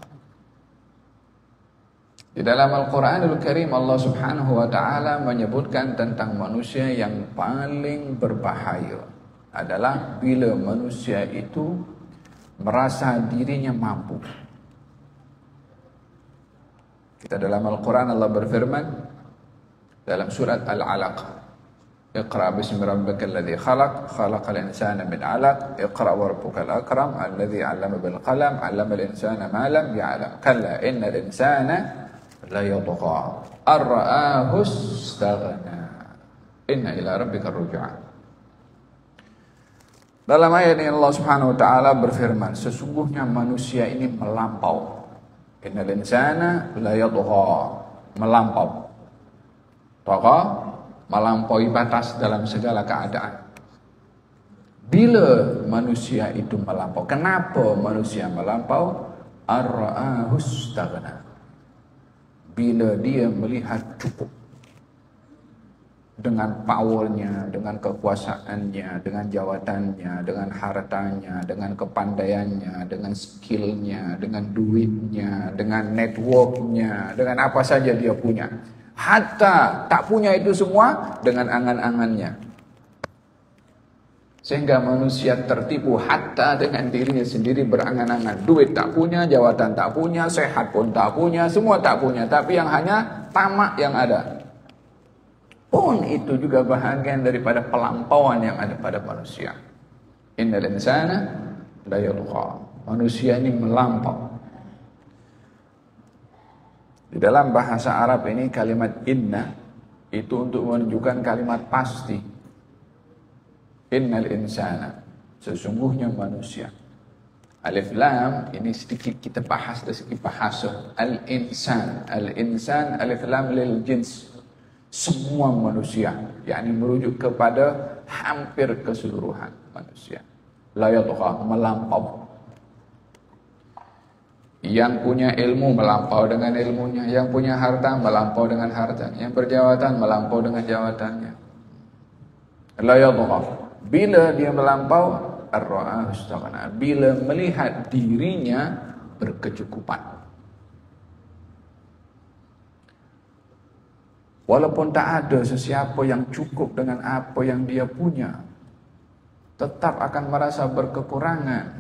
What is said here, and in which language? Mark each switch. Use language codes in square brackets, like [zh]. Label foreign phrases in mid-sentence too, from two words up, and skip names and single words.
[ms] Di dalam Al-Quranul Karim, [ar] الله سبحانه وتعالى [ms] menyebutkan tentang manusia yang paling berbahaya adalah bila manusia itu merasa dirinya mampu. Kita dalam Al-Quran, Allah berfirman dalam surat Al-Alaq: [ar] اقرأ باسم ربك الذي خلق، خلق الإنسان من علق، اقرأ وربك الأكرم، الذي علم بالقلم، علم الإنسان ما لم يعلم، كلا إن الإنسان ليطغى، أن رآه استغنى، إن إلى ربك الرجعى. [ms] Dalam ayat ini [ar] الله سبحانه وتعالى [ms] berfirman, sesungguhnya manusia ini melampau. [ar] إن الإنسان ليطغى, [ms] melampau. Tagha, melampaui batas dalam segala keadaan. Bila manusia itu melampau, kenapa manusia melampau? [ar] أن رآه استغنى, [ms] bila dia melihat cukup dengan powernya, dengan kekuasaannya, dengan jawatannya, dengan hartanya, dengan kepandaiannya, dengan skillnya, dengan duitnya, dengan networknya, dengan apa saja dia punya. Hatta tak punya itu semua dengan angan-angannya. Sehingga manusia tertipu hatta dengan dirinya sendiri berangan-angan. Duit tak punya, jawatan tak punya, sehat pun tak punya, semua tak punya. Tapi yang hanya tamak yang ada. pun itu juga bahagian daripada pelampauan yang ada pada manusia. [ar] إن الإنسان ليطغى. [ms] Manusia ini melampau. Di dalam bahasa Arab ini kalimat inna itu untuk menunjukkan kalimat pasti. [ar] إن الإنسان, [ms] sesungguhnya manusia. [ar] ألف لام [ms] ini sedikit kita bahas dari segi bahasa. [ar] الإنسان، الإنسان ألف لام للجنس. [ms] Semua manusia, yakni merujuk kepada hampir keseluruhan manusia. [ar] ليطغى, [ms] melampau. Yang punya ilmu melampau dengan ilmunya, yang punya harta melampau dengan hartanya, yang berjawatan melampau dengan jawatannya. [ar] ليطغى, [ms] bila dia melampau, [ar] أن رآه استغنى, [ms] bila melihat dirinya berkecukupan. Walaupun tak ada sesiapa yang cukup dengan apa yang dia punya, tetap akan merasa berkekurangan.